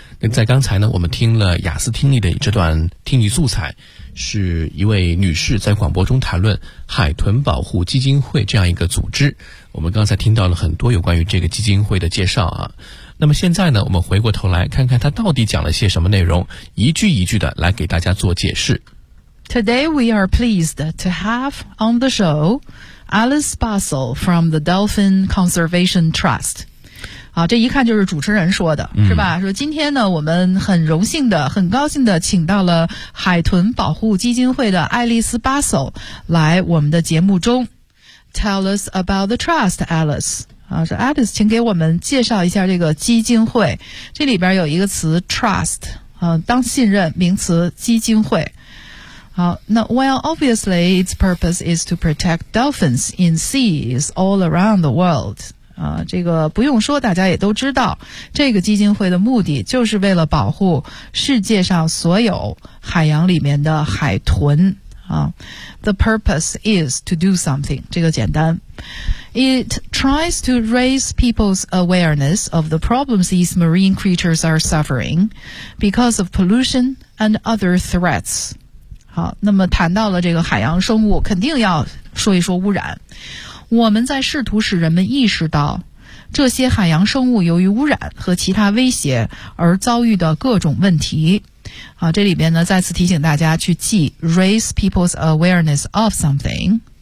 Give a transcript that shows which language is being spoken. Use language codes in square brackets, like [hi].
[zh] 那在刚才呢，我们听了雅思听力的这段听力素材，是一位女士在广播中谈论海豚保护基金会这样一个组织。我们刚才听到了很多有关于这个基金会的介绍啊。那么现在呢，我们回过头来看看她到底讲了些什么内容，一句一句的来给大家做解释。 [en] Today we are pleased to have on the show Alice Bussell from the Dolphin Conservation Trust. [zh] 好，这一看就是主持人说的，是吧？说今天呢，我们很荣幸的、很高兴的，请到了海豚保护基金会的爱丽丝·巴索来我们的节目中。 [en] Tell us about the trust, Alice。 [zh] 啊，说 Alice， 请给我们介绍一下这个基金会。这里边有一个词 trust， 当信任名词基金会。好，那 [en] well, obviously, its purpose is to protect dolphins in seas all around the world. [zh] 这个不用说，大家也都知道，这个基金会的目的就是为了保护世界上所有海洋里面的海豚啊。 [en] The purpose is to do something， [zh] 这个简单。 [en] It tries to raise people's awareness of the problems these marine creatures are suffering because of pollution and other threats。 [zh] 好，那么谈到了这个海洋生物，肯定要说一说污染。我们在试图使人们意识到这些海洋生物由于污染和其他威胁而遭遇的各种问题。好，这里边呢再次提醒大家去记 [en] raise people's awareness of something。